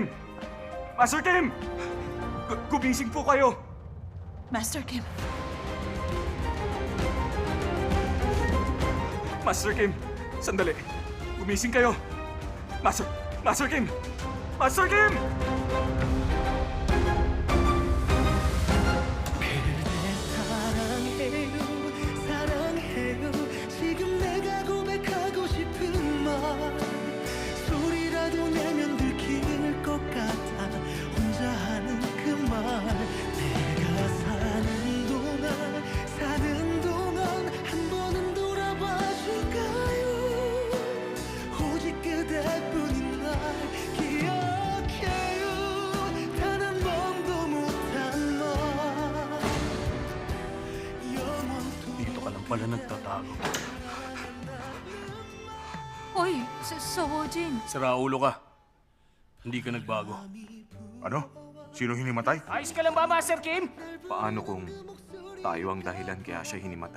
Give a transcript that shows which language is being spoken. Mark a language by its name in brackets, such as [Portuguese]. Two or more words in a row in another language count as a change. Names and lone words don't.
[Filipino] Master Kim! Gumising po kayo! Master Kim. Master Kim! Sandali. Gumising kayo! Master Kim! Master Kim! [Korean] 사랑해요 지금 내가 고백하고 싶은 말 소리라도 내면 들킬 것 같아 혼자 하는 그 말 내가 사는 동안 한 번은 돌아봐 줄까요 오직 그대뿐인 날 기억해요 단 한 번도 못한 말 [Filipino] Dito ka lang pala nagtatago. Hoy, Sojin. Sira ulo ka. Hindi ka nagbago. Ano? Sino hinimatay? Ayos ka lang ba, Master Kim? Paano kung tayo ang dahilan kaya siya hinimatay?